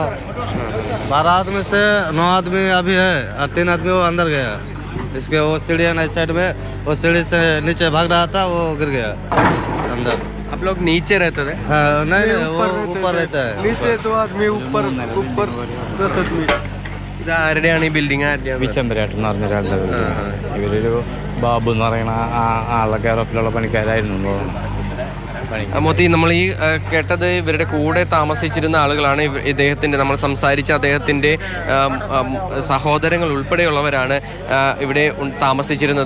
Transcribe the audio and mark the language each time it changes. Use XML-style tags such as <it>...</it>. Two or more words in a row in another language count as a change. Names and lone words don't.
<hi>12 आदमी से 9 आदमी अभी है और 3 आदमी वो अंदर गया। इसके वो सीढ़ी है ना इस साइड में, वो सीढ़ी से नीचे भाग रहा था, वो गिर गया अंदर। आप लोग नीचे रहते थे? हाँ नहीं नहीं वो ऊपर रहता है। नीचे 2 आदमी, ऊपर 10 आदमी।</hi> <ml>ഇത് ആരുടെയാണ് ഈ ബിൽഡിംഗ്? ആരുടെയാണ്? വിശംബരേട്ടൻ എന്ന് പറഞ്ഞ ഒരാളുടെ ഇവരൊരു ബാബു എന്ന് പറയുന്ന ആളൊക്കെ ഉറപ്പിലുള്ള പണിക്കാരായിരുന്നു പണി. മോത്തി, നമ്മൾ ഈ കേട്ടത് ഇവരുടെ കൂടെ താമസിച്ചിരുന്ന ആളുകളാണ്. ഇദ്ദേഹത്തിൻ്റെ നമ്മൾ സംസാരിച്ച അദ്ദേഹത്തിൻ്റെ സഹോദരങ്ങൾ ഉൾപ്പെടെയുള്ളവരാണ് ഇവിടെ താമസിച്ചിരുന്നത്.</ml>